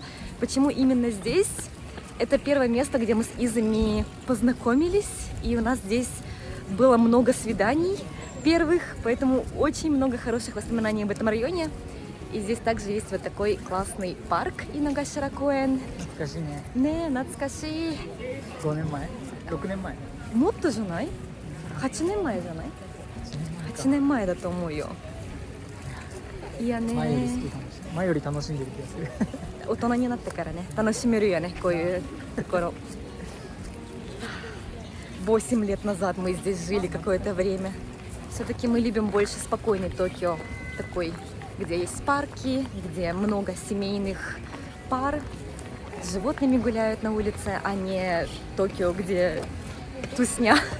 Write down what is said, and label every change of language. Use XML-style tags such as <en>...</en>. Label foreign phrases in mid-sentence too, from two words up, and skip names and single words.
<ru>Почему именно здесь? Это первое место, где мы с Изами познакомились. И у нас здесь было много свиданий первых, поэтому очень много хороших воспоминаний об этом районе. И здесь также есть вот такой классный парк Иногашира-коэн.</ru> <ja>懐かしいね。ねえ、懐かしい。 5年前6年前もっとじゃない ?8 年前じゃない ?8 年前だと思うよ。いやね前より好きかもしれない。前より楽しんでる気がする。大人になってからね、楽しめるよね、こういうところ。</ja> <ru>8 лет назад мы здесь жили какое-то время. Все-таки мы любим больше спокойный Токио, такой, где есть парки, где много семейных пар, с животными гуляют на улице, а не Токио, где тусня.</ru>